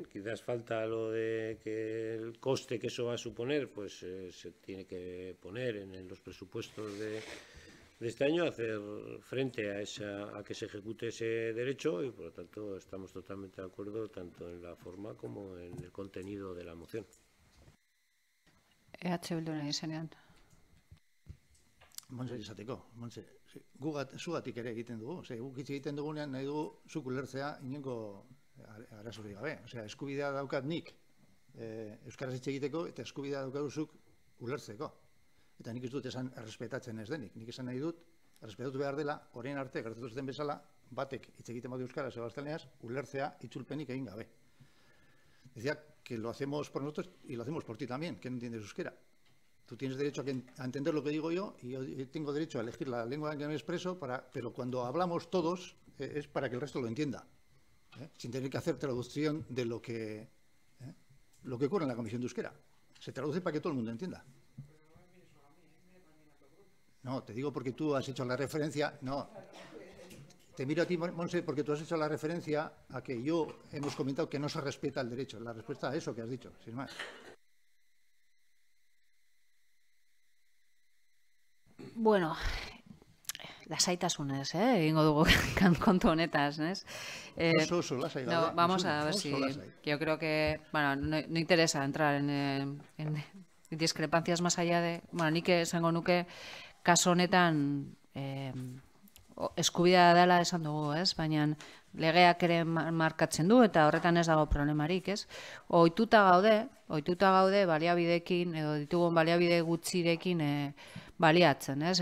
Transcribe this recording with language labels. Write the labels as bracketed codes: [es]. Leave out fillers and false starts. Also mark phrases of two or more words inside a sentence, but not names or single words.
[es] Quizás falta lo de que el coste que eso va a suponer, pues se tiene que poner en los presupuestos de este año, hacer frente a que se ejecute ese derecho, y por lo tanto estamos totalmente de acuerdo tanto en la forma como en el contenido de la moción. [eu] Bilduren izenean. Montse izateko, Montse, zugatik ere egiten dugu. Guk hitz egiten dugunean nahi dugu zuk ulertzea inongo arazorik gabe. Eskubidea daukat nik euskaraz hitz egiteko eta eskubidea daukat zuk ulertzeko. Eta nik ez dut esan errespetatzen ez denik. Nik esan nahi dut, errespetatu behar dela, orain arte gertatu den bezala, batek hitz egiten badu euskaraz edo gaztelaniaz, ulertzea itzulpenik egin gabe. [es] Decía que lo hacemos por nosotros y lo hacemos por ti también, que no entiendes euskera. Tú tienes derecho a entender lo que digo yo y yo tengo derecho a elegir la lengua en que me expreso, pero cuando hablamos todos es para que el resto lo entienda, sin tener que hacer traducción de lo que ocurre en la Comisión de Euskera. Se traduce para que todo el mundo entienda. No, te digo porque tú has hecho la referencia... No, te miro a ti, Monse, porque tú has hecho la referencia a que hemos comentado que no se respeta el derecho. La respuesta a eso que has dicho, sin más. [eu] Bueno, lasaitasunez, egingo dugu kontu honetaz, [es] ¿no? No, vamos a ver si... Yo creo que, bueno, no interesa entrar en discrepancias más allá de... [eu] Bueno, nik esango nuke kasu honetan eskubidea dela esan dugu, ez? Baina legeak ere markatzen du eta horretan ez dago problemarik, ez? Ohituta gaude baliabideekin edo ditugun baliabide gutxirekin baliatzen, ez?